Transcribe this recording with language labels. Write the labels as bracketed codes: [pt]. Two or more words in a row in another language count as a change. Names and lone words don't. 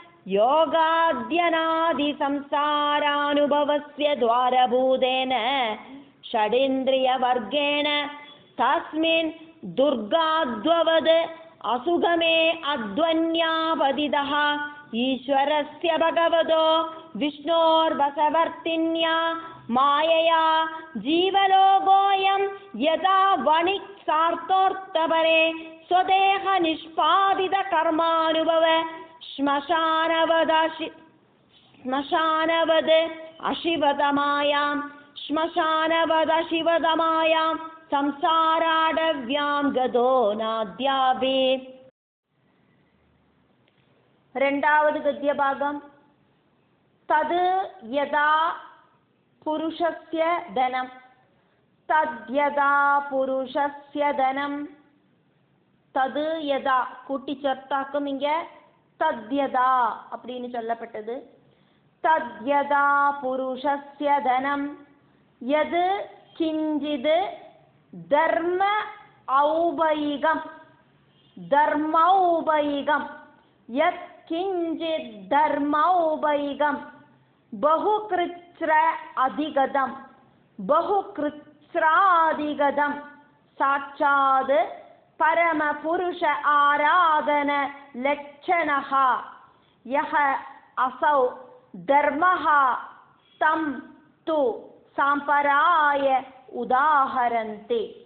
[sa] योगाद्यनादिसंसारानुभवस्य द्वारभूतेन षडिन्द्रियवर्गेण तस्मिन् दुर्गाद्ववद् असुगमे अध्वन्यापतितः ईश्वरस्य भगवतो विष्णोर्वशवर्तिन्या मायया जीवलोकोऽयं यदा वणिक्सार्थोऽर्थपरे स्वदेहनिष्पादितकर्मानुभव श्मशानवद् अशिवतमायां സംസാരാടവ്യാം ഗതോ നാദ്യാപി. [ml] രണ്ടാമത് ഗദ്യഭാഗം. [sa] തത് യഥാ പുരുഷസ്യ ധനം തദ്യഥാ പുരുഷസ്യ ധനം. तद् यथा [ta] கூட்டி சேர்த்தாக்கும் இங்க தத்யதா அப்படின்னு சொல்லப்பட்டது. [sa] तद्यथा पुरुषस्य धनं यत् किञ्चित् धर्म औपयिकं धर्मौपयिकं यत् किञ्चित् धर्मौपयिकं बहुकृच्छ्र अधिगतम् बहुकृच्छ्राधिगतं साक्षात् परमपुरुष आराधन लक्षणः यः असौ धर्मः तं तु सांपराय उदाहरन्ति.